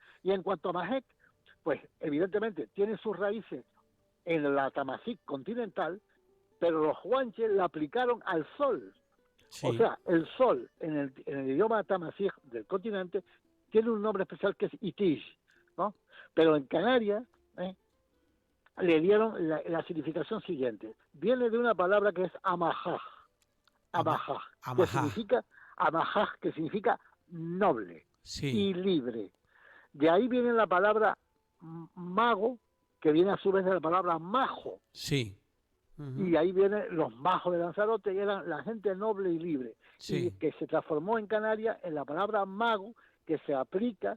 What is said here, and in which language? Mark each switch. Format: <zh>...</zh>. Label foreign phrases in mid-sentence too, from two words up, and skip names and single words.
<es>Y en cuanto a Majek, pues evidentemente tiene sus raíces en la Tamasí continental, pero los guanches la aplicaron al sol. O sí, sea, el sol en el idioma tamasí del continente tiene un nombre especial que es Itish, ¿no? Pero en Canarias ¿eh? le dieron la significación siguiente. Viene de una palabra que es amajaj, ama, Abajaj, amajá, que significa noble sí, y libre. De ahí viene la palabra mago, que viene a su vez de la palabra majo, sí, ujú, y ahí vienen los majos de Lanzarote, que eran la gente noble y libre, y sí, que se transformó en Canarias en la palabra mago, que se aplica</es>